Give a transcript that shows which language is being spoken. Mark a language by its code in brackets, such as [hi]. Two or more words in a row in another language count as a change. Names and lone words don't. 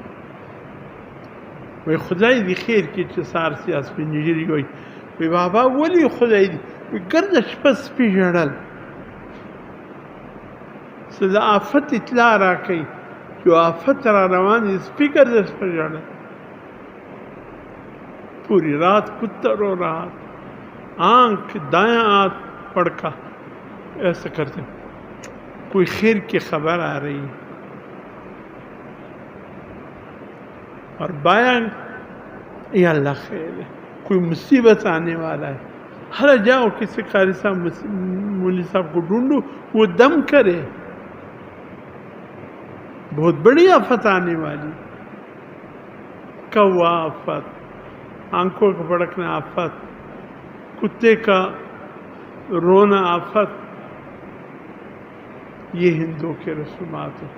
[ps] وی خدای دې خیر کړي چې سهار سي سپین ږیري وایي، وی بابا ولې خدای دې، وی ګرده شپه سپي ژړل، څه د آفت اطلاع راکوي چې آفت را روان دي، سپي ګرده شپه ژړل. [ur] پوری رات کتا رو رہا، آنکھ دایاں آنکھ پڑکا ایسا کرتے، کوئی خیر کی خبر آ رہی ہے. اور بایاں یا اللہ خیر ہے، کوئی مصیبت آنے والا ہے، ہر جاؤ کسی قاری صاحب مولی صاحب کو ڈھونڈو، وہ دم کرے، بہت بڑی آفت آنے والی، کوا آفت، آنکھوں کا بھڑکنا آفت، کتے کا رونا آفت، یہ ہندوؤں کے رسومات ہیں۔